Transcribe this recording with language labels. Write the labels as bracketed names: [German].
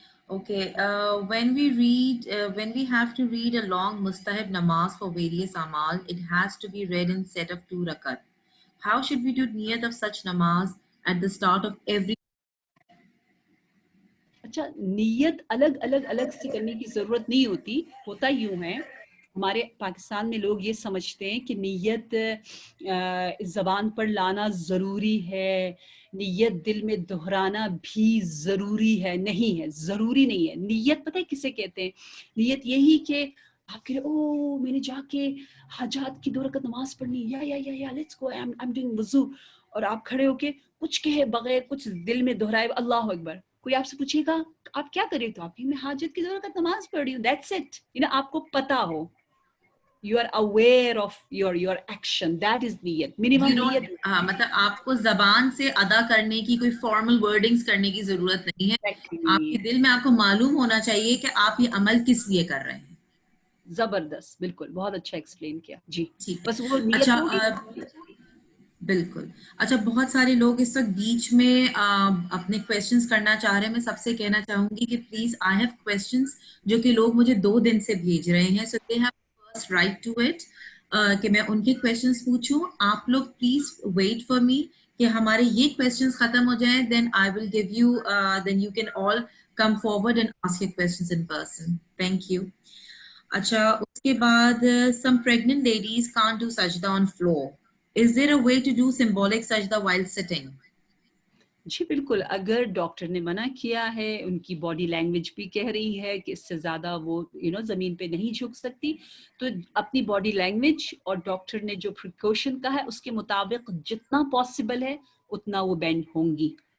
[English] Okay, when we have to read a long mustahab namaz for various amal, it has to be read in set of 2 rakat. How should we do niyat of such namaz at the start of every? [Hindi] अच्छा, नीयत अलग अलग अलग से करने की ज़रूरत नहीं होती। होता यूँ है, हमारे पाकिस्तान में लोग ये समझते हैं कि नीयत ज़बान पर लाना ज़रूरी है, नीयत दिल में दोहराना भी ज़रूरी है। नहीं है, ज़रूरी नहीं है। नीयत पता है किसे कहते हैं? नीयत यही कि आप कह रहे ओ मैंने जाके हजात की 2 रकात नमाज पढ़नी, या [English] let's go, I am doing वज़ू, [Hindi] और आप खड़े होके कुछ कहे बगैर, कुछ दिल में दोहराए अल्लाह अकबर, कोई आपसे पूछेगा आप क्या कर रहे हो, तो आप मैं हाजत की 2 रकात नमाज पढ़ रही हूँ, [English] That's it. [Hindi] आपको पता हो, [English] you are aware of your action, that is niyat, minimum niyat। [Hindi] मतलब आपको जबान से अदा करने की कोई फॉर्मल वर्डिंग्स करने की जरूरत नहीं है। आपके दिल में आपको मालूम होना चाहिए कि आप ये अमल किस लिए कर रहे हैं। जबरदस्त, बिल्कुल, बहुत अच्छा एक्सप्लेन किया जी। ठीक, बस वो नियत अच्छा होगी। बिल्कुल। अच्छा, बहुत सारे लोग इस वक्त बीच में अपने क्वेश्चंस करना चाह रहे हैं। मैं सबसे कहना चाहूंगी कि प्लीज, [English] I have questions [Hindi] जो कि लोग मुझे 2 दिन से भेज रहे हैं, [English] so they have first right to it, [Hindi] कि मैं उनके क्वेश्चंस पूछूं। [English] आप लोग please wait for me कि हमारे ये क्वेश्चंस खत्म हो जाएं, then I will give you, then you can all come forward and ask your questions in person. Thank you. [Hindi] अच्छा, उसके बाद [English] some pregnant ladies can't do sajda on floor. Is there a way to do symbolic sajda while sitting? [Hindi] जी बिल्कुल, अगर doctor ने मना किया है, उनकी बॉडी लैंग्वेज भी कह रही है कि इससे ज़्यादा वो ज़मीन पे नहीं झुक सकती, तो अपनी बॉडी लैंग्वेज और डॉक्टर ने जो प्रिकॉशन कहा है उसके मुताबिक जितना पॉसिबल है उतना वो बेंड होंगी।